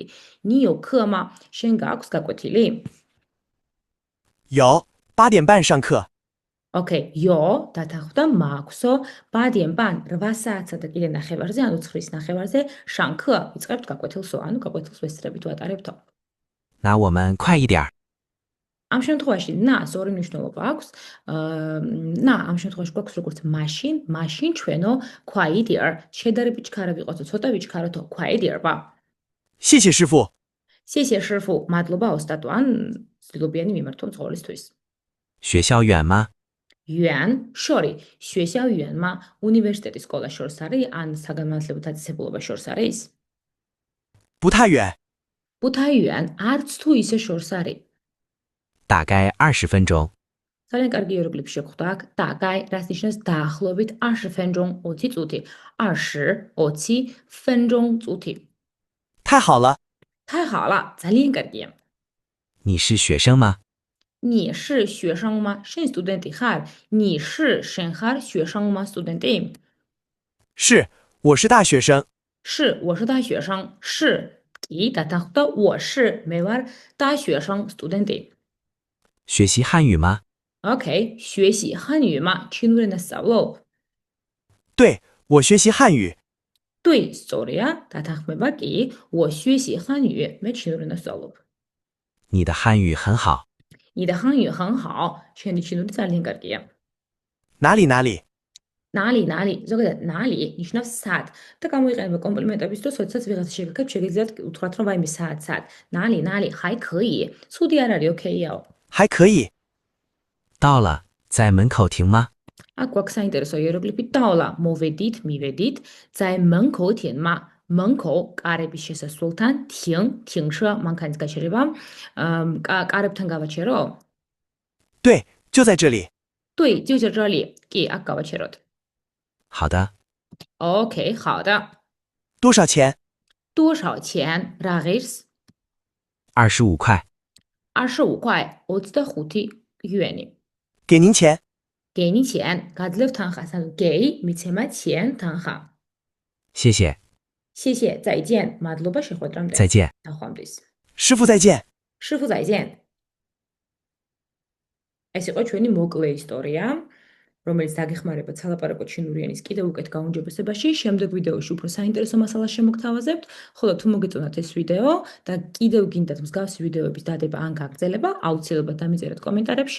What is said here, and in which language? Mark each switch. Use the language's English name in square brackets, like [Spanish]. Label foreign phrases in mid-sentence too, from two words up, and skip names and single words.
[Chinese] 你有课吗? [Georgian] შენ გააქვს გაკვეთილი? [Chinese] 有，8点半上课。 [Georgian] ოკეი, 有, დათანხმდა, მაქვსო, [Chinese] 8 点半, [Georgian] 8 საათსა და კიდე ნახევარზე, ანუ 9 ნახევარზე, [Chinese] 上课, [Georgian] იწყებთ გაკვეთილსო, ანუ გაკვეთილს ვესწრებით ვატარებთო. [Chinese] 那我们快一点儿。 [Georgian] ამ შემთხვევაში ნას ორი მნიშვნელობა აქვს. ამ შემთხვევაში გვაქვს როგორც მაშინ ჩვენო, quieter, შედარებით ჩქარა ვიყოსო, ცოტა ვიჩქაროთო, quieter ба. [Chinese] 谢谢师傅。谢谢师傅, [Georgian] მადლობა ოსტატო, ან ცდილობიანი მიმართვა მძღოლისთვის. [Chinese] 学校远吗？远, შორი, 学校远吗? [Georgian] უნივერსიტეტის სკოლა შორს არის, ან საგანმანათლებლო დაწესებულება შორს არის? [Chinese] 不太远。不太远, [Georgian] არც თუ ისე შორს არის. [Chinese] 大概20分钟。 [Georgian] ძალიან კარგი იეროგლიფი შეხვდა აქ. დაგაი, რაც ნიშნავს დაახლოებით 20 分钟, 20 წუთი. [Chinese] 20 分钟წუთი. 太好了。太好了, [Georgian] ძალიან კარგია. [Chinese] 你是学生吗？你是学生吗? [Georgian] შენ სტუდენტი ხარ? [Chinese] 你是 [Georgian] შენ ხარ [Chinese] 学生吗? სტუდენტი? 是， 我是大学生。是，我是大学生。 [Georgian] 是，კი დათანხმდა [Chinese] 我是 [Georgian] მე ვარ 大学生 სტუდენტი. [Chinese] 学习汉语吗？ OK, 学习汉语吗? [Georgian] ჩინური ენა სწავლობ? [Chinese] 对，我学习汉语。对, [Georgian] სწორია, დათანხმება კი, [Chinese] 我学习汉语, [Georgian] მე ჩინური ენა სწავლობ. [Chinese] 你的汉语很好。你的汉语很好, [Georgian] შენი ჩინური ძალიან კარგია. [Chinese] 哪里哪里？ [Georgian] ნალი, ზოგადად ნალი ნიშნავს სად და გამოიყენება კომპლიმენტების დროს, როდესაც ვიღაცა შეგაქეთ, შეგიძლიათ უთხრათ, რომ ვაიმე სად. ნალი, [Chinese] 还可以. [Georgian] ცუდი არ არის, ოკეიაო. [Chinese] 还可以。到了，在门口停吗？ [Georgian] აქ გვაქვს საინტერესო იეროგლიფი დავლა, მოვედით, მივედით, [Chinese] 在门口停吗? [Georgian] 门口 კარების შესასვლელთან, 停车 მანქანის გაჩერება, კარებთან გავაჩერო? [Chinese] 对，就在这里。对，就在这里. [Georgian] კი, აქ გავაჩეროთ. [Chinese] 好的， OK, 好的. 多少钱？多少钱? [Georgian] რა ღირს? [Chinese] 25 块。 25块, 25 იუენი. 给您钱。给你钱, [Georgian] გადლევ თანხას, ანუ გეი, მიცემა 钱, თანხა. [Chinese] 谢谢，谢谢, 再见, [Georgian] მადლობა შეხვედრამდე. [Chinese] 再见。 [Georgian] ნახვამდის. [Chinese] 师傅再见。师傅再见. [Georgian] ეს იყო ჩვენი მოკლე ისტორია, რომელიც დაგეხმარება ცალაპარაკო ჩინური ენის კიდევ უკეთ გაუმჯობესებაში. შემდეგ ვიდეოში უფრო საინტერესო მასალას შემოგთავაზებთ, ხოლო თუ მოგეწონათ ეს ვიდეო და კიდევ გინდათ მსგავსი ვიდეოების დადება ან გაგრძელება, აუცილებლად დამიწერეთ კომენტარებში.